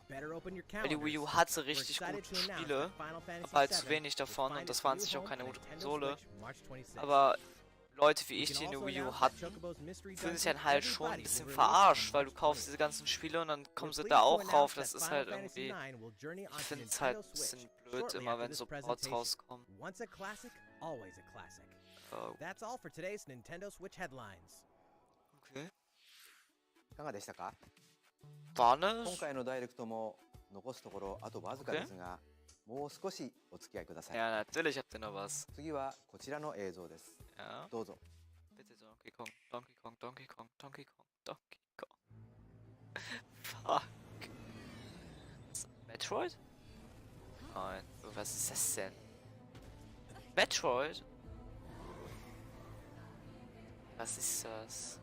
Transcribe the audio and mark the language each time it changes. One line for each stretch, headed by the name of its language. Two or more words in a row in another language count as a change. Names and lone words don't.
German: Weil die Wii U hatte richtig gute Spiele, aber halt zu wenig davon und das waren sicher auch keine gute Konsole. Aber Leute wie ich, die eine Wii U hatten, fühlen sich dann halt schon ein bisschen verarscht, weil du kaufst diese ganzen Spiele und dann kommen sie da auch rauf. Das ist halt irgendwie, ich finde es halt ein bisschen blöd immer, wenn so Ports rauskommen. Oh.
English: That's all for today's Nintendo Switch headlines. Okay.
Japanese: いかがでしたか？
German: War ne?
Japanese: 今回のダイレクトも残すところあとわずかですが、もう少しお付き合いください。
German: Ja, natürlich habt ihr noch was.
Japanese: 次はこちらの映像です。
German: Ja.
Japanese: どうぞ。
German: Bitte Donkey Kong, Donkey Kong, Donkey Kong, Donkey Kong, Donkey Kong. Fuck. Metroid? Nein, was ist das denn? Metroid? Was ist das?